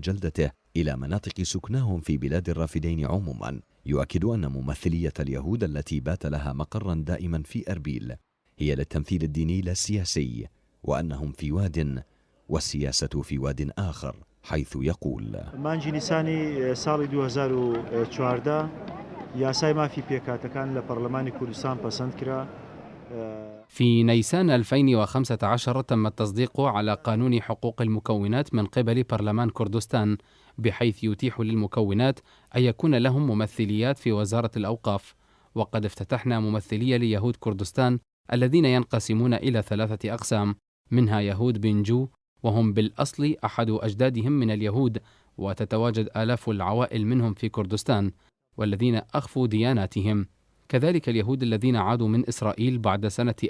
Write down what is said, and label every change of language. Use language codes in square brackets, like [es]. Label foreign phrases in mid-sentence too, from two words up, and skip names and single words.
[ar] جلدته إلى مناطق سكناهم في بلاد الرافدين عموما، يؤكد أن ممثلية اليهود التي بات لها مقرا دائما في أربيل هي للتمثيل الديني لا السياسي، وأنهم في واد والسياسة في واد آخر، حيث يقول: [ckb] مانجی نیسانی ساڵی 2014 یاسای مافی پێکاتەکان لە پەرلەمانی کوردستان پەسەند کرا. [ar] في نيسان 2015 تم التصديق على قانون حقوق المكونات من قبل برلمان كردستان، بحيث يتيح للمكونات أن يكون لهم ممثليات في وزارة الأوقاف. وقد افتتحنا ممثلية ليهود كردستان الذين ينقسمون إلى 3 أقسام، منها يهود بنجو وهم بالأصل أحد أجدادهم من اليهود، وتتواجد آلاف العوائل منهم في كردستان، والذين أخفوا دياناتهم، كذلك اليهود الذين عادوا من إسرائيل بعد سنة